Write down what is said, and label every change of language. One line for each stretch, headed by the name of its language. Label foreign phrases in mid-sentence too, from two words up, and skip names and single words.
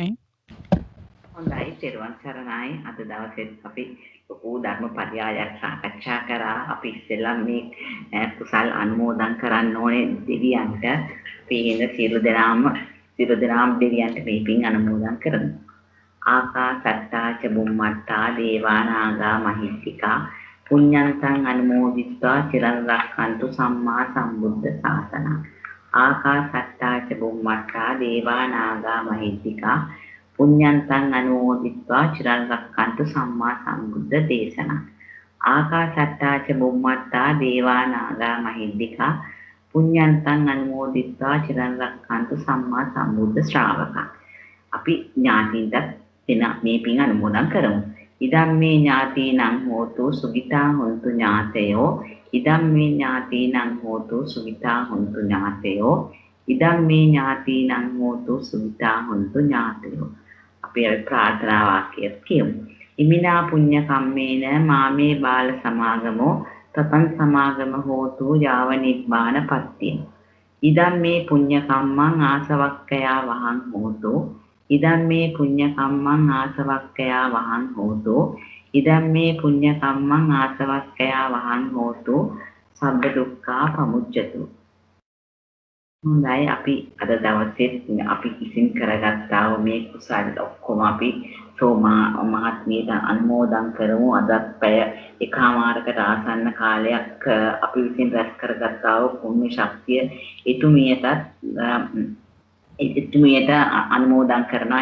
Sinhala: හොඳයි තෙරුවන් සරණයි. අද දවසෙත් අපි ලොකු ධර්ම පරයයක් සාකච්ඡා කරා. අපි ඉස්සෙල්ලා මේ කුසල් අනුමෝදන් කරන්න ඕනේ දෙවියන්ට. පින් සියලු දෙනාම දෙවියන්ට මේ පින් අනුමෝදන් කරමු.
Pali: ආකාසත්තා ච බුම්මත්තා දේවා නාග මහිත්‍තිකා පුඤ්ඤන්තං අනුමෝදිත්වා චිරං රක්ඛන්තු සම්මා සම්බුද්ධ ශාසනං. ආකාසත්තා ච බුම්මත්තා දේවා නාග මහිත්‍තිකා පුඤ්ඤන්තං අනුමෝදිත්වා චිරං රක්ඛන්තු සම්මා සම්බුද්ධ දේශනං. ආකාසත්තා ච බුම්මත්තා දේවා නාග මහිත්‍තිකා පුඤ්ඤන්තං අනුමෝදිත්වා චිරං රක්ඛන්තු සම්මා සම්බුද්ධ ශ්‍රාවකං.
Sinhala: අපි ඥාතින්ට මේ පින් අනුමෝදන් කරමු.
Pali: ඉදම් මේ ඥාතීනං හෝතු සුඛිතා හොන්තු ඥාතයෝ. ඉදම් මේ ඥාතීනං හෝතු සුඛිතා හොන්තු ඥාතයෝ. ඉදම් මේ ඥාතීනං හෝතු සුඛිතා හොන්තු ඥාතයෝ.
Sinhala: අපි ප්‍රාර්ථනා වාක්‍යයක් කියමු.
Pali: ඉමිනා පුඤ්ඤ කම්මේන මාමේ බාල සමාගමෝ තතං සමාගම හෝතු යාව නිබ්බාන පත්තිය. ඉදම් මේ පුඤ්ඤ කම්මං ආසවක්කයා වහං හෝතු. ඉදම් මේ පුඤ්ඤ කම්මං ආසවක්කයා වහං හෝතු. ඉදම් මේ පුඤ්ඤ කම්මං ආසවක්කයා වහං හෝතු. සබ්බ දුක්ඛා පමුච්ඡතු.
Sinhala: හොඳයි අපි අද දවසේ අපි විසින් කරගත්තා වූ මේ කුසල ඔක්කොම අපි සෝමා මහත්මියට අනුමෝදන් කරමු. අදත් පැය එකමාරකට ආසන්න කාලයක් අපි විසින් රැස් කරගත්තා වූ පුණ්‍ය ශක්තිය එතුමියට අනුමෝදන් කරනවා.